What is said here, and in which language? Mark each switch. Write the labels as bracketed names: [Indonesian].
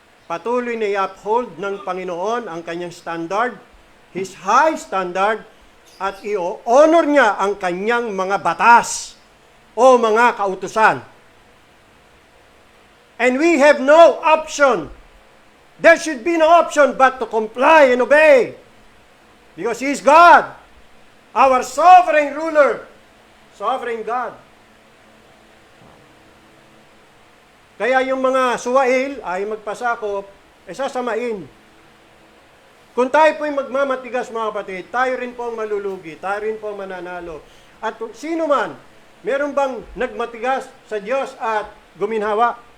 [Filipino] Patuloy na i-uphold ng Panginoon ang kanyang standard, [English] His high standard, [Filipino] at i-honor niya ang kanyang mga batas o mga kautusan. [English] And we have no option. There should be no option but to comply and obey. Because He is God, our sovereign ruler, sovereign God. [Filipino] Kaya yung mga suwail ay magpasakop, sasamain. Kung tayo po'y magmamatigas, mga kapatid, tayo rin po ang malulugi, tayo rin po ang mananalo. At sino man, meron bang nagmatigas sa Diyos at guminhawa?